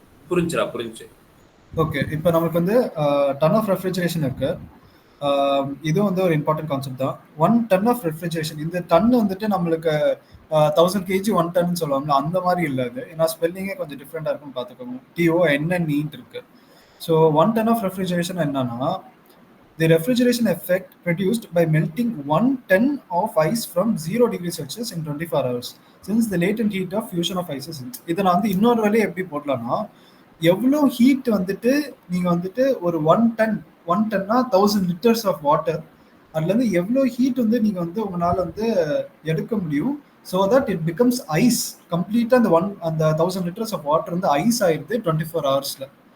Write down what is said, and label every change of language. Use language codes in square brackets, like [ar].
[ta] புரிஞ்சு. ஓகே, இப்போ நமக்கு வந்து டன் ஆஃப் ரெஃப்ரிஜரேஷன் இருக்கு. இது வந்து ஒரு இம்பார்ட்டன்ட் கான்செப்ட் தான். 1 டன் ஆஃப் ரெஃப்ரிஜரேஷன், இந்த டன் வந்துட்டு நம்மளுக்கு 1000 kg 1 டன் சொல்லுவாங்க, அந்த மாதிரி இல்லை அது. ஏன்னா ஸ்பெல்லிங்கே கொஞ்சம் டிஃப்ரெண்டாக இருக்குன்னு பார்த்துக்கோங்க. TONNE இருக்கு. [en] So 1 ton of refrigeration என்னன்னா the refrigeration effect produced by melting 1 ton of ice from 0 degrees Celsius in 24 hours since the latent heat of fusion of ice is. [ta] இதை நான் வந்து இன்னொரு வேலையை எப்படி போடலாம்னா எவ்வளோ ஹீட் வந்துட்டு நீங்கள் வந்துட்டு ஒரு 1 டன்னா 1000 லிட்டர்ஸ் ஆஃப் வாட்டர், அதுலேருந்து எவ்வளோ ஹீட் வந்து நீங்கள் வந்து உங்களால் வந்து எடுக்க முடியும். [en] So that it becomes ice கம்ப்ளீட்டாக. [ta] அந்த 1000 லிட்டர்ஸ் ஆஃப் வாட்டர் வந்து ஐஸ் ஆயிடுது 24 ஹவர்ஸில்.